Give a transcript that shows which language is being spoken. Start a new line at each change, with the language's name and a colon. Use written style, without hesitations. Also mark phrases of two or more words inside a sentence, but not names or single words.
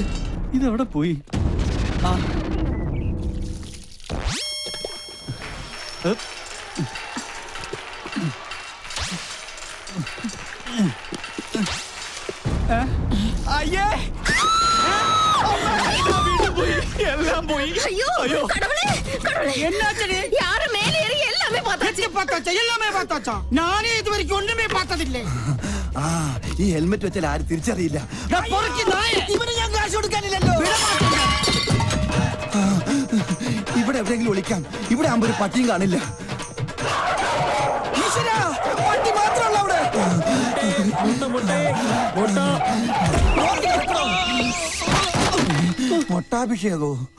Malayalam: ഇതെവിടെ പോയി? ആ അയ്യേ, എല്ലാം പോയി.
Tamil: ஐயோ கடவுளே கடவுளே என்னாச்சு? யாரு மேல ஏறி எல்லாமே பார்த்தாச்சு. பார்த்தாச்சா? எல்லாமே பார்த்தாச்சா? நானே இது வரைக்கும் ஒண்ணுமே பார்த்ததில்லை.
Malayalam: ആ ഈ ഹെൽമെറ്റ് വെച്ചാൽ ആരും തിരിച്ചറിയില്ല.
Tamil: நான் பொறுக்கி நாயே.
Malayalam: ഇവന് ഞാൻ കാശ് കൊടുക്കാനില്ലല്ലോ. ഇവിടെ എവിടെയെങ്കിലും ഒളിക്കാം. ഇവിടെ ആകുമ്പോ ഒരു പട്ടിയും കാണില്ല. ഈശ്വരാ, പട്ടി മാത്രമല്ല അവിടെ. മൊട്ടാഭിഷേകോ?